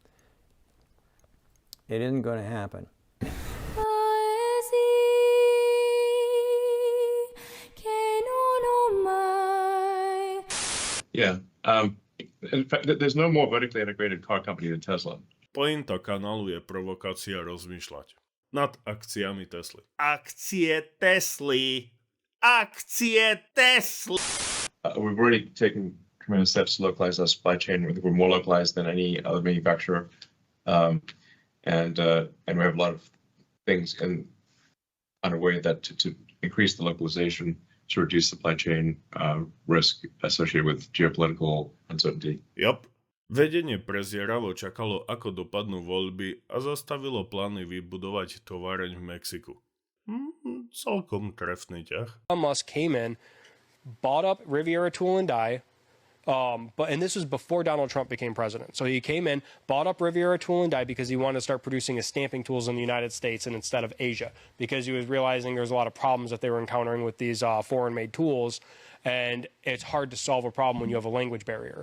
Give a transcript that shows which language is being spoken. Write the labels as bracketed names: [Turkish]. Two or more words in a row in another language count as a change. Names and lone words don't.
[English] It isn't going to happen. Yeah. In fact, there's no more vertically integrated car company than Tesla. [Slovak] Pointa kanálu je provokácia rozmýšľať nad akciami Tesly. Akcie Tesly! Akcie Tesly! [English] We've already taken tremendous steps to localize our supply chain. We're more localized than any other manufacturer. And we have a lot of things underway that to increase the localization to reduce supply chain risk associated with geopolitical uncertainty. Yep. [Slovak] Vedenie prezieravo čakalo, ako dopadnú voľby a zastavilo plány vybudovať továreň v Mexiku. Celkom trefný ťah. [English] Musk came in, bought up Riviera Tool and Die, and this was before Donald Trump became president. So he came in, bought up Riviera Tool and Die because he wanted to start producing his stamping tools in the United States and instead of Asia, because he was realizing there was a lot of problems that they were encountering with these foreign-made tools, and it's hard to solve a problem when you have a language barrier.